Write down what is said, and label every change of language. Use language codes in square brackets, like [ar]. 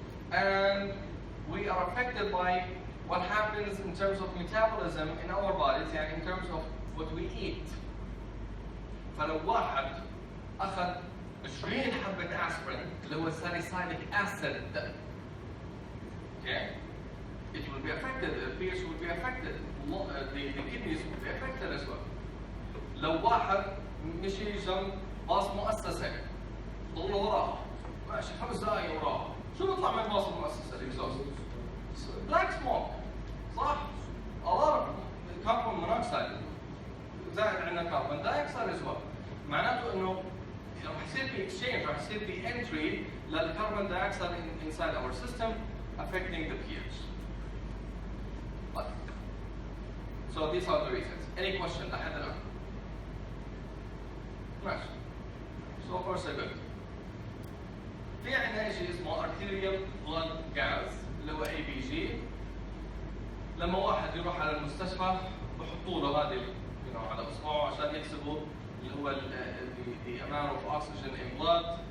[en] And we are affected by what happens in terms of metabolism in our bodies, and in terms of what we eat. [ar] فلو واحد أخذ 20 حبة [en] aspirin اللي هو salicylic acid, okay, it will be affected, the pH will be affected, the kidneys will be affected as well. [ar] لو واحد مشي جنب باص مؤسسة ضل وراها ماشي 5 دقايق وراها شو بيطلع من باص المؤسسة الاكزوست؟ black smoke صح؟ [en] a lot of carbon monoxide [ar] زائد عندنا [en] carbon dioxide as well. [ar] معناته انه راح يصير في exchange, راح يصير في entry للcarbon dioxide [en] inside our system affecting the pH. So these are the reasons. Any question [ar] لحد الآن؟ ماشي. [en] So far so good. [ar] في عندنا شيء اسمه arterial blood gas اللي هو ABG. لما واحد يروح على المستشفى بحطوا له هذه على اصبعه عشان يحسبوا اللي هو [en] the amount of oxygen in blood